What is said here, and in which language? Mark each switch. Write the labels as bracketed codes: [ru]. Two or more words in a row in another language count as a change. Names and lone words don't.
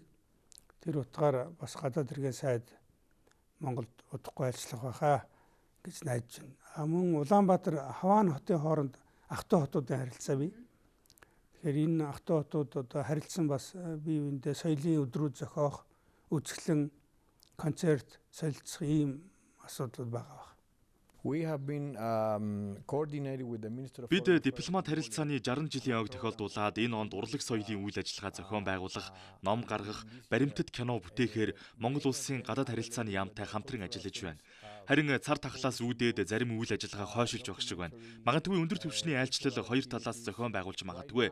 [mn] Тэр утгаар бас гадаад хэргийн сайд Монголд удахгүй айлчлах байхаа гэж найдаж байна. Мөн Улаанбаатар Хаваан хотын хооронд ахтай хотуудын харилцаа бий. Тэгэхээр энэ ахтай хотууд одоо харилцсан бас бие биендээ соёлын өдрүүд зохиох, үзэсгэлэн, концерт, солилцох ийм асуудал байгаа. [en] We have been coordinated with the Minister of [mn] Бид дипломат харилцааны 60 жилийн ойг тохиолдуулаад энэ онд урлаг соёлын үйл ажиллагаа зохион байгуулах, ном гаргах, баримтат кино бүтээхээр Монгол улсын гадаад харилцааны яамтай хамтран ажиллаж байна. Харин цар тахлаас үүдээд зарим үйл ажиллагаа хойшилж байх шиг байна. Магадгүй өндөр түвшний айлчлал хоёр талаас зохион байгуулж магадгүй.